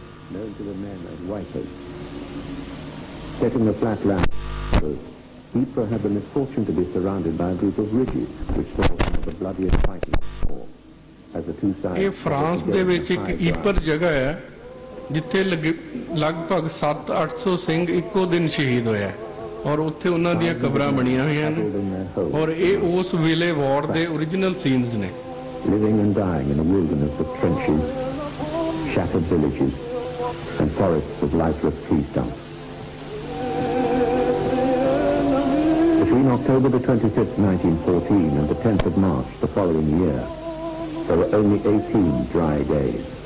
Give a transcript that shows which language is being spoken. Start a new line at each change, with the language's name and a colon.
English: known to the men as Whitehead. Set in the flat land, Ypres had the misfortune to be surrounded by a group of ridges which saw some of the bloodiest fighting war. As the two sides...
Punjabi: ਇਹ France ਦੇ ਵਿੱਚ ਇੱਕ Ypres ਜਗ੍ਹਾ ਹੈ ਜਿੱਥੇ ਲਗਭਗ 700-800 ਸਿੰਘ ਇੱਕੋ ਦਿਨ ਸ਼ਹੀਦ ਹੋਇਆ ਔਰ ਉੱਥੇ ਉਹਨਾਂ ਦੀਆਂ ਕਬਰਾਂ ਬਣੀਆਂ ਹੋਈਆਂ ਨੇ ਔਰ ਇਹ ਉਸ ਵੇਲੇ ਵਾਰ ਦੇ ਓਰੀਜਨਲ ਸੀਨਸ ਨੇ
English: living and dying in a wilderness of trenches, shattered villages, and forests of lifeless tree stumps. Between October the 25th, 1914 and the 10th of March the following year, there were only 18 dry days.